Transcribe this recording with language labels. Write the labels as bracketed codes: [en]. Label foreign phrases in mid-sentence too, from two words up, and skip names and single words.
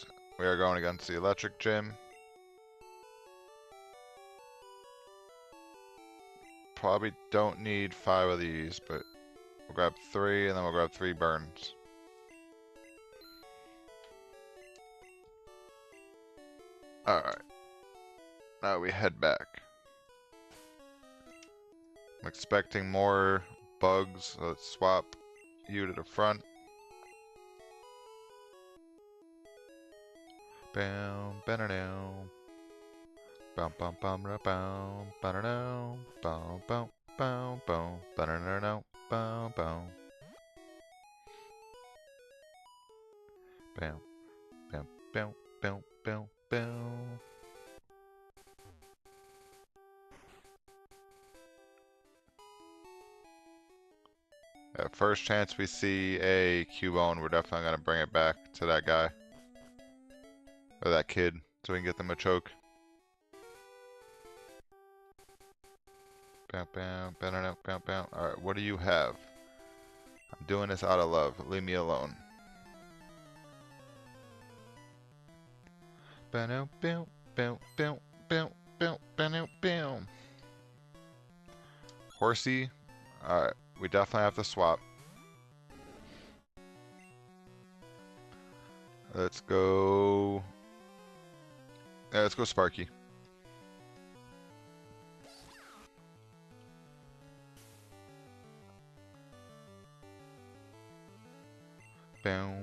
[en] We are going against the electric gym. Probably don't need 5 of these, but we'll grab 3 and then we'll grab 3 burns. Alright. Now we head back. I'm expecting more bugs. So let's swap you to the front. Bam, ba-da-down. Bum, bum, bum, da, bum, ba-da-down. Bum, bum, bum, bum, ba-da-da-down. Bum, bum. Bam, bam, bam, bam, bam, bam. First chance we see a Cubone, we're definitely going to bring it back to that guy. Or that kid, so we can get them a choke. Bam, bam, bam, bam, bam. Alright, what do you have? I'm doing this out of love. Leave me alone. Bam, bam, bam, bam, bam, bam, bam, bam. Horsey. Alright, we definitely have to swap. Let's go. Yeah, let's go Sparky. Bam.